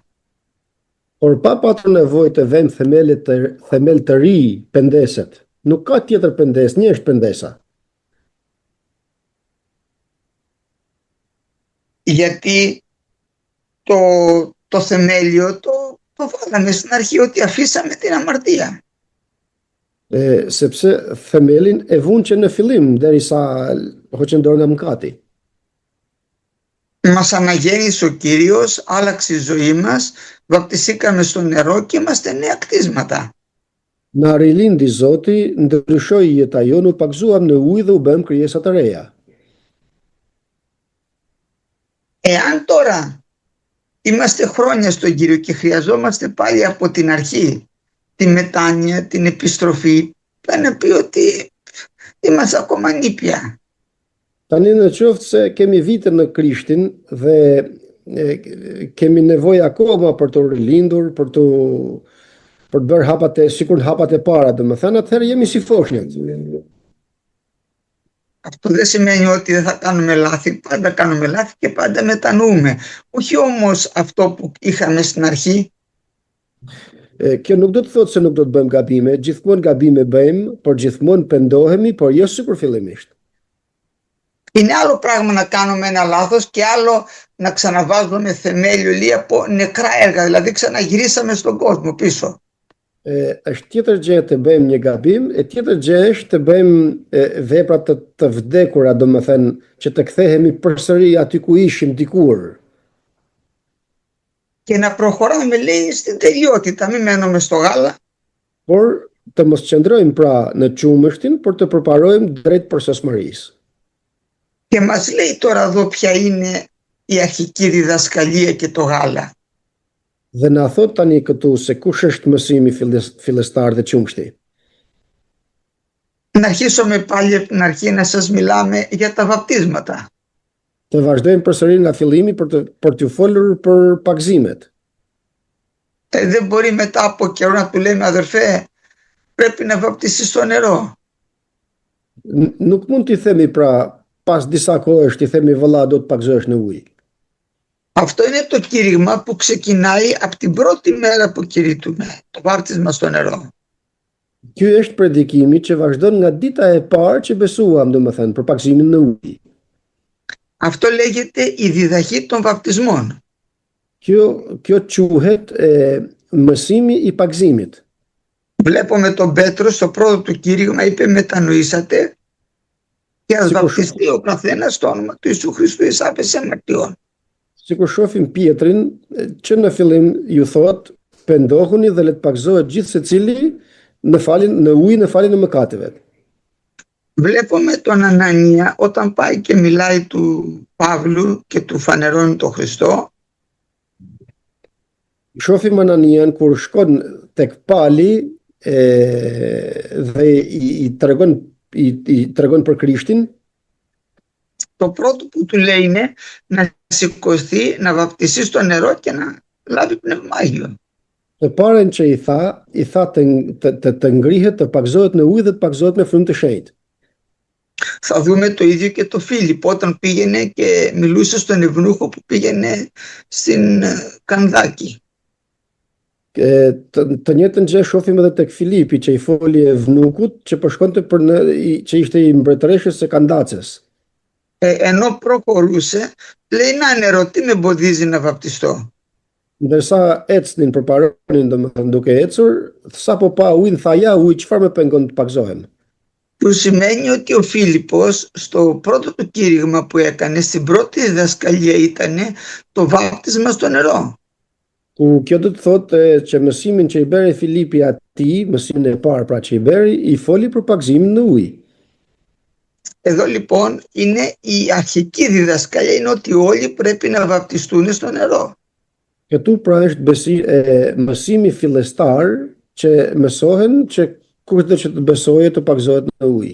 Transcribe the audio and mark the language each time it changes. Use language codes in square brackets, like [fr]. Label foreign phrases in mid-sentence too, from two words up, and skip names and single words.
[sq] Por pa patur nevojë të vëmë themel të ri pendeset. Nuk ka tjetër pendes, një është pendesa. [el] Γιατί το θεμέλιο το βάλαμε στην αρχή, ότι αφήσαμε την αμαρτία. [sq] Sepse themelin e vunë që në fillim, derisa hoqën dorë nga mëkati. [el] Μας αναγέννησε ο Κύριος, άλλαξε η ζωή μας, βαπτιστήκαμε στο νερό και είμαστε νέα κτίσματα. [sq] Na rilindi Zoti, ndryshoi jeta jonë, u pagzuam në ujë dhe u bëm krijesa të reja. [el] Εάν τώρα είμαστε χρόνια στον Κύριο και χρειαζόμαστε πάλι από την αρχή τη μετάνοια, την επιστροφή, θα να πει ότι είμαστε ακόμα νήπια. [sq] Tani në qoftë se kemi vite në Krishtin dhe kemi nevojë akoma për të rilindur, për të bërë sikur hapat e para, domethënë atëherë jemi si foshnjët. [el] Αυτό δεν σημαίνει ότι δεν θα κάνουμε λάθη, πάντα κάνουμε λάθη και πάντα μετανοούμε. Όχι όμως αυτό που είχαμε στην αρχή. [sq] Kjo nuk do të thotë se nuk do të bëjmë gabime, gjithmonë gabime bëjmë, por gjithmonë pendohemi, por jo sikur fillimisht. [el] Είναι άλλο πράγμα να κάνουμε ένα λάθος και άλλο να ξαναβάζουμε θεμέλιο ή από νεκρά έργα, δηλαδή ξαναγυρίσαμε στον κόσμο πίσω. [sq] Është tjetër gjë të bëjmë një gabim, e tjetër gjë është të bëjmë vepra të vdekura, domethënë që të kthehemi përsëri aty ku ishim dikur. [el] Και να προχωράμε, λέει, στην τελειότητα, μην μένουμε στο γάλα. [sq] Por të mos qëndrojmë pra në qumështin, por të përparojmë drejt përshtatshmërisë. [el] Και μας λέει τώρα εδώ ποια είναι η αρχική διδασκαλία και το γάλα. [sq] Dhe na thot tani këtu se kush është mësimi fillestar dhe qumshti. [el] Να αρχίσουμε πάλι από την αρχή να σας μιλάμε για τα βαπτίσματα. [sq] Të vazhdojmë përsëri nga fillimi për t'ju folur për pagzimet. [el] Δεν μπορεί μετά από καιρό να του λέμε, αδερφέ, πρέπει να βαπτιστείς στο νερό. [sq] Nuk mund t'i themi pra pas disa kohësh t'i themi vëlla do të pagzohesh në ujë. [el] Αυτό είναι το κήρυγμα που ξεκινάει από την πρώτη μέρα που κηρύττουμε, το βάπτισμα στο νερό. [sq] Ky është predikimi që vazhdon nga dita e parë që besuam, domethënë, për pagzimin në ujë. [el] Αυτό λέγεται η διδαχή των βαπτισμών. [sq] Kjo quhet mësimi i pagzimit. [el] Βλέπουμε τον Πέτρο στο πρώτο του κήρυγμα είπε μετανοήσατε και ας βαπτιστεί ο καθένας στο όνομα του Ιησού Χριστού εις άπεση αμαρτιών. [sq] Sikur shohim Pietrin që në fillim ju thot pendohuni dhe le të pagzohet gjithë secili në ujë në faljen e mëkateve. [el] Βλέπουμε τον Ανανία όταν πάει και μιλάει του Παύλου και του φανερώνει τον Χριστό. [sq] Shohim Ananian kur shkon tek Pali dhe i tregon për Krishtin. [el] Το πρώτο που του λέει είναι να σηκωθεί, να βαπτιστεί στο νερό και να λάβει πνευμάγιο. [sq] Të parën që i tha të ngrihet, të pagzohet në ujë dhe të pagzohet me frymë të shenjtë. [el] Θα δούμε το ίδιο και το Φίλιππο όταν πήγαινε και μιλούσε στον Ευνούχο που πήγαινε στην Κανδάκη. [sq] Të njëjtën gjë shohim edhe tek Filipi që i foli Evnukut që po shkonte që ishte i mbretëreshës së Kandacës. [el] Ενώ προχωρούσε, λέει να νερό, τι με εμποδίζει να βαπτιστώ. [sq] Ndërsa ecnin përparonin domethënë duke ecur, sapo pa ujin tha ja ujë çfarë më pengon të pagzohem. [el] Που σημαίνει ότι ο Φίλιππος στο πρώτο του κήρυγμα που έκανε, στην πρώτη διδασκαλία ήταν το βάπτισμα στο νερό. [sq] Ku kjo do të thotë që mësimin që i beri Filipi atij, mësimin e parë pra që i beri, i foli për pagëzimin në ujë. [el] Εδώ λοιπόν είναι η αρχική διδασκαλία, είναι ότι όλοι πρέπει να βαπτιστούν στο νερό. [sq] Këtu pra është mësimi fillestar që mësohen që kushdo që të besojë të pagëzohet në ujë.